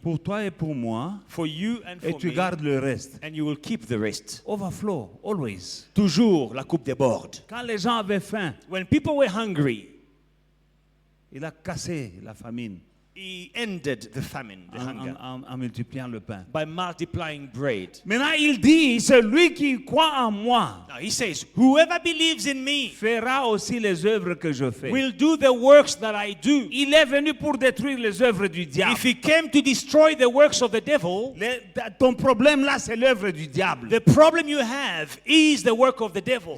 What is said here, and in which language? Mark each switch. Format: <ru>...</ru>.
<fr>pour toi et pour moi,</fr> <en>for you and</en> <fr>et</fr> <en>for</en> <fr>tu</fr> <en>me,</en> <fr>gardes le reste.</fr> <en>and you will keep the rest. Overflow, always.</en> <fr>Toujours la coupe déborde. Quand les gens avaient faim,</fr> <en>When people were hungry,</en> <fr>il a cassé la famine</fr> <en>he ended the famine, the hunger,</en> <fr>en multipliant le pain.</fr> <en>by multiplying bread.</en> <fr>Maintenant, il dit, celui qui croit en moi</fr> <en>Now he says, whoever believes in me</en> <fr>fera aussi les œuvres que je fais.</fr> <en>will do the works that I do.</en> <fr>Il est venu pour détruire les œuvres du diable.</fr> <en>If he came to destroy the works of the devil,</en> <fr>Ton problème là, c'est l'œuvre du diable.</fr> <en>the problem you have is the work of the devil.</en>